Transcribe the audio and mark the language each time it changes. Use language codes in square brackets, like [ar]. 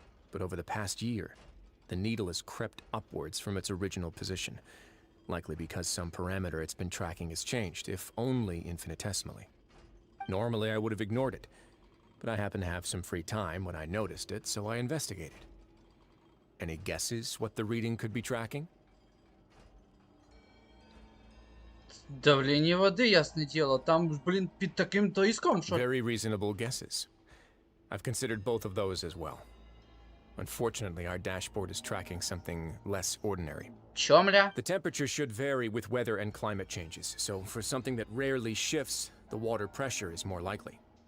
[en] But over the past year, the needle has crept upwards from its original position, likely because some parameter it's been tracking has changed, if only infinitesimally. Normally, I would have ignored it, but I happened to have some free time when I noticed it, so I investigated. Any guesses what the reading could be tracking? [uk] Давлення води, ясне діло. Там, блін, під таким тиском, що... [en] Very reasonable guesses. I've considered both of those as well. Unfortunately, our dashboard is tracking something less ordinary. Чомля? The temperature should vary with weather and climate changes, so for something that rarely shifts, the water pressure is more likely.